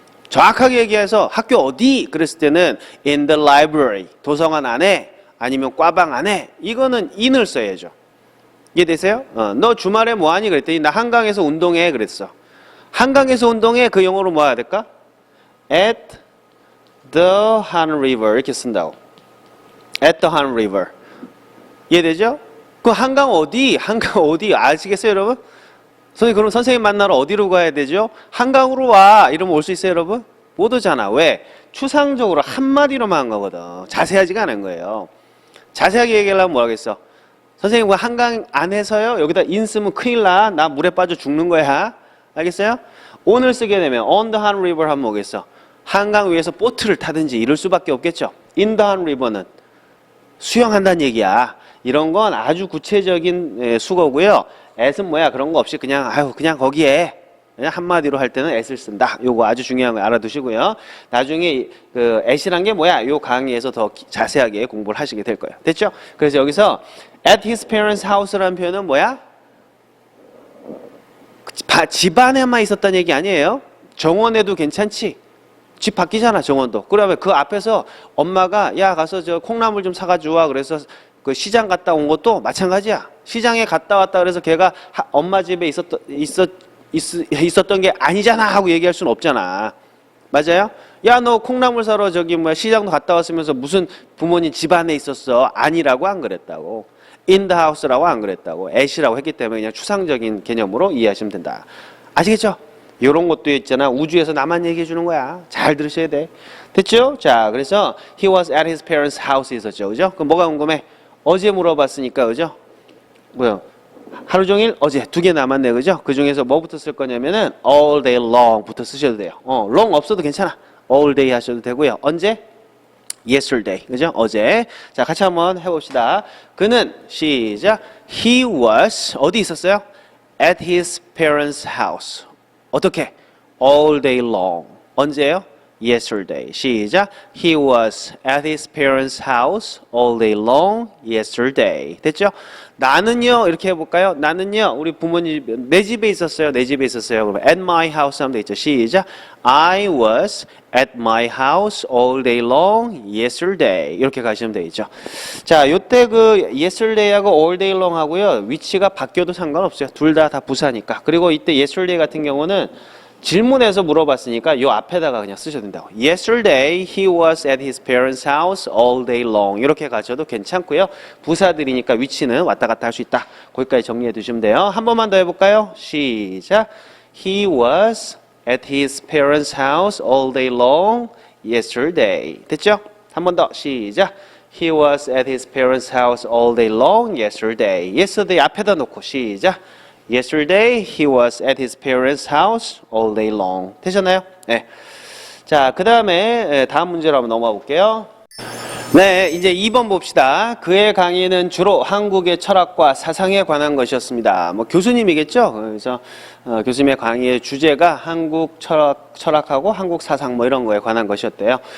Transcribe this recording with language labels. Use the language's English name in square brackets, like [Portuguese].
[Korean] 정확하게 얘기해서 학교 어디? 그랬을 때는 [English] in the library, [Korean] 도서관 안에 아니면 과방 안에 이거는 in을 써야죠. 이해되세요? 너 주말에 뭐하니? 그랬더니 나 한강에서 운동해 그랬어. 한강에서 운동해 그 영어로 뭐 해야 될까? [English] At the Han River [Korean] 이렇게 쓴다고. At the Han River. 이해되죠? 그 한강 어디? 한강 어디? 아시겠어요, 여러분? 선생님, 그럼 선생님 만나러 어디로 가야 되죠? 한강으로 와. 이러면 올 수 있어요, 여러분? 못 오잖아. 왜? 추상적으로 한마디로만 한 거거든. 자세하지가 않은 거예요. 자세하게 얘기하려면 뭐라 겠어? 선생님, 그 한강 안에서요? 여기다 in 쓰면 큰일 나. 나 물에 빠져 죽는 거야. 알겠어요? 오늘 쓰게 되면 [English] on the Han River [Korean] 하면 뭐겠어? 한강 위에서 보트를 타든지 이럴 수밖에 없겠죠. [English] in the Han River [Korean] 는 수영한다는 얘기야. 이런 건 아주 구체적인 수거고요. at은 뭐야? 그런 거 없이 그냥 그냥 거기에 그냥 한마디로 할 때는 at을 쓴다. 요거 아주 중요한 거 알아두시고요. 나중에 그 at이란 게 뭐야? 요 강의에서 더 자세하게 공부를 하시게 될 거예요. 됐죠? 그래서 여기서 [English] at his parents' house [Korean] 라는 표현은 뭐야? 집안에만 있었다는 얘기 아니에요. 정원에도 괜찮지? 집 바뀌잖아 정원도. 그러면 그 앞에서 엄마가 야 가서 저 콩나물 좀 사가지고 와 그래서 그 시장 갔다 온 것도 마찬가지야. 시장에 갔다 왔다 그래서 걔가 엄마 집에 있었던 게 아니잖아 하고 얘기할 수는 없잖아. 맞아요? 야 너 콩나물 사러 저기 뭐야 시장도 갔다 왔으면서 무슨 부모님 집 안에 있었어? 아니라고 안 그랬다고. [English] in the house [Korean] 라고 안 그랬다고. at이라고 했기 때문에 그냥 추상적인 개념으로 이해하시면 된다. 아시겠죠? 이런 것도 있잖아. 우주에서 나만 얘기해 주는 거야. 잘 들으셔야 돼. 됐죠? 자, 그래서 [English] he was at his parents' house [Korean] 있었죠. 그죠? 그럼 뭐가 궁금해? 어제 물어봤으니까, 그죠? 뭐요? 하루 종일 어제 두 개 남았네. 그죠? 그 중에서 뭐부터 쓸 거냐면은 [English] all day long [Korean] 부터 쓰셔도 돼요. long 없어도 괜찮아. [English] all day [Korean] 하셔도 되고요. 언제? yesterday. 그죠? 어제. 자, 같이 한번 해봅시다. 그는 시작. [English] He was [Korean] 어디 있었어요? [English] At his parents' house. [Korean] 어떻게? [English] All day long. [Korean] 언제요? [English] Yesterday. 시작. He was at his parents' house all day long yesterday. [Korean] 됐죠? 나는요, 이렇게 해볼까요? 나는요, 우리 부모님, 내 집에 있었어요. 내 집에 있었어요. 그러면 [English] at my house [Korean] 하면 되겠죠. 시작. [English] I was at my house all day long yesterday. [Korean] 이렇게 가시면 되겠죠. 자, 요때 그 yesterday하고 [English] all day long [Korean] 하고요. 위치가 바뀌어도 상관없어요. 둘 다 부사니까. 그리고 이때 yesterday 같은 경우는 질문에서 물어봤으니까 요 앞에다가 그냥 쓰셔도 된다고. [English] Yesterday he was at his parents' house all day long. [Korean] 이렇게 가셔도 괜찮고요. 부사들이니까 위치는 왔다 갔다 할 수 있다. 거기까지 정리해 두시면 돼요. 한 번만 더 해볼까요? 시작. [English] He was at his parents' house all day long yesterday. [Korean] 됐죠? 한 번 더 시작. [English] He was at his parents' house all day long yesterday. [Korean] Yesterday 앞에다 놓고 시작. [English] Yesterday he was at his parents' house all day long. [Korean] 되셨나요? 네. 자, 그 다음에 다음 문제로 한번 넘어가 볼게요. 네, 이제 2번 봅시다. 그의 강의는 주로 한국의 철학과 사상에 관한 것이었습니다. 뭐 교수님이겠죠? 그래서 교수님의 강의의 주제가 한국 철학하고 한국 사상 뭐 이런 거에 관한 것이었대요.